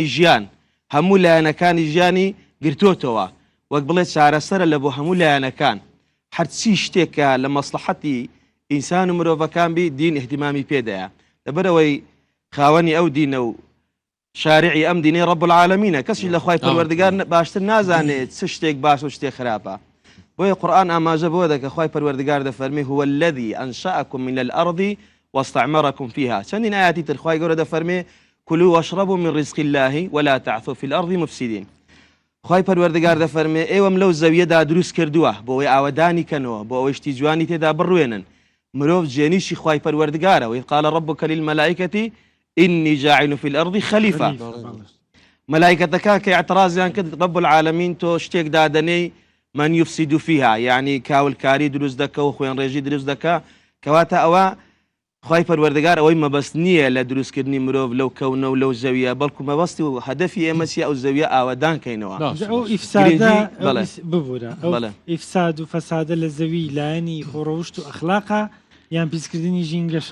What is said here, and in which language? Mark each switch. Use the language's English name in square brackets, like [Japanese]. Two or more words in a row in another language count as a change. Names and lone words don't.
[Central Kurdish] ژیان هەموو لایەنەکانی ژیانی گرتوتەوە وەک بڵێ چارەسەرە لە بۆ هەموو لایەنەکان هەرچی شتێکە لە مەسلحەتی ئینسان و مرۆڤەکان بی دین احتیمامی پێدایە لەبەرەوەی خاوەنی ئەو دینە و شارعی ئەم دینەی [Arabic] ڕەب العالەمینە [Central Kurdish] کەسی لە خوای پەروەردگار باشتر نازانێت چ شتێک باش و شتێک خراپە بۆیە قورئان ئاماژە بۆ دەکە خوای پەروەردگار دەفەرمێ [Arabic] هو الذي أنشأكم من الأرض واستعمركم فيها [Central Kurdish] چەندین ئاياتی تر خوای گەورە دەفەرمێ [Arabic] كلوا واشربوا من رزق الله ولا تعثوا في الأرض مفسدين [Central Kurdish] خوای پەروەردگار دەفەرمێ ئێوەم لەو زەویەدا دروست کردووە بۆ ئەوەی ئاوەدانی کەنەوە بۆ ئەوەی شتی جوانی تێدا بڕوێنن مرۆڤ جێنیشی خوای پەروەردگارە [Arabic] وإذ قال ربك للملائكة إني جاعل في الأرض خليفة [Central Kurdish] ملائكتەکان کە اعتراضیان کرد [Arabic] رب العالمین [Central Kurdish] تۆ شتێک دادەنەی [Arabic] من يفسد فيها يعني [Central Kurdish] کاولکاری دروست دەکە و خوێن ڕێژی دروست دەکە کەواتە ئەوە خوای پەروەردگار ئەوەی مەبەست نییە لە دروستکردنی مرۆڤ لەو کەونە و لەو زەویە بەڵکو مەبەستی و هەدەفی ئێمە چیە ئەو زەویە ئاوەدان کەینەوە ئەو ئیفسادە ببوورە ئەو ئیفساد و فەسادە لە زەوی لایەنی خۆڕەوشت و ئەخلاقا یان پیسکردنی ژینگەشە